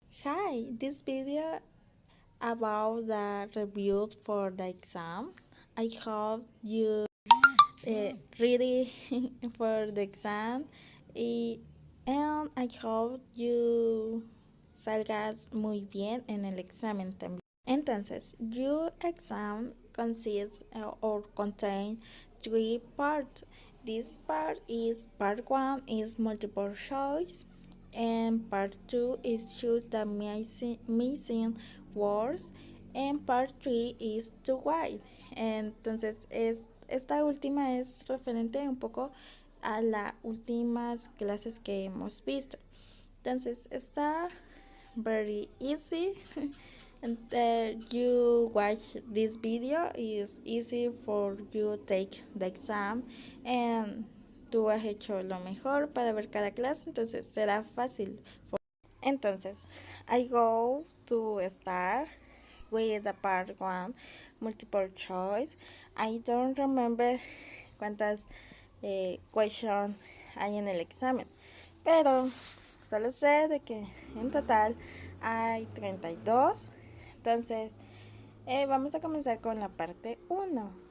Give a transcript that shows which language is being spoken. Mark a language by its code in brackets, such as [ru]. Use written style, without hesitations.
[en] Hi, this video about the review for the exam. I hope you ready for the exam and I hope you [es] salgas muy bien en el examen también. [en] Entonces, your exam consists or contain three parts. This part one is multiple choice, and part two is choose the missing words, and part three is to write. [es] Entonces, esta última es referente un poco a las últimas clases que hemos visto. Entonces, está [en] very easy. And you watch this video is easy for you take the exam and [es] tú has hecho lo mejor para ver cada clase, entonces será fácil. [en] Entonces, I go to start with the part one, multiple choice. I don't remember [es] cuántas questions hay en el examen, pero solo sé de que en total hay 32. Entonces, vamos a comenzar con la parte 1.